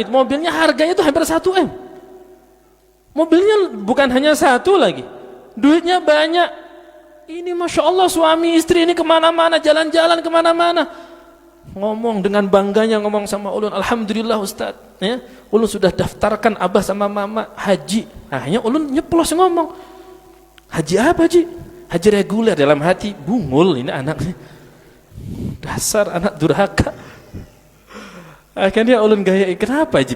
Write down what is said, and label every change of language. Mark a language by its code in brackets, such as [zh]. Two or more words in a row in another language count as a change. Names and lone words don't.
[id] Mobilnya harganya itu hampir 1M. Mobilnya bukan hanya satu lagi, duitnya banyak. Ini [ar] ما شاء الله, [id] suami istri ini kemana-mana, jalan-jalan kemana-mana, ngomong dengan bangganya, ngomong sama ulun, alhamdulillah Ustaz, ya, ulun sudah daftarkan abah sama mama haji. Akhirnya ulun nyeplos ngomong, haji apa Haji? Haji reguler. Dalam hati, bungul ini anaknya, dasar anak durhaka. Akhirnya ulun gaya, kenapa Haji?